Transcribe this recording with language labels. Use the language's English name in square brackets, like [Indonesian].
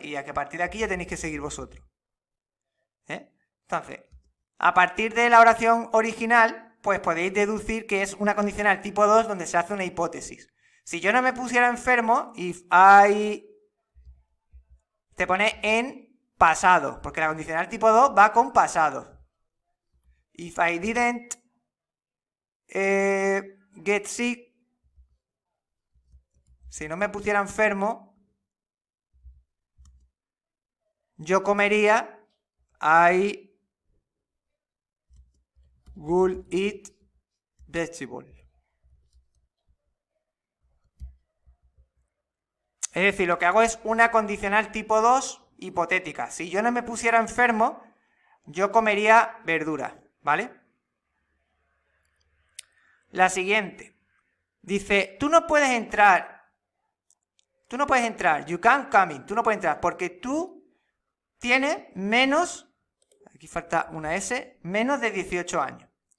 [Spanish] Y a que a partir de aquí ya tenéis que seguir vosotros. Entonces, a partir de la oración original, pues podéis deducir que es una condicional tipo 2 donde se hace una hipótesis. Si yo no me pusiera enfermo, [English] if I... [Spanish] te pone en pasado, porque la condicional tipo 2 va con pasado. [English] If I didn't get sick, [Spanish] si no me pusiera enfermo, yo comería, [English] I would eat vegetable. [Spanish] Es decir, lo que hago es una condicional tipo 2 hipotética. Si yo no me pusiera enfermo, yo comería verdura, ¿vale? La siguiente. Dice, tú no puedes entrar, [English] you can't come in, [Spanish] tú no puedes entrar, porque tú tienes menos, aquí falta una S, menos de 18 años.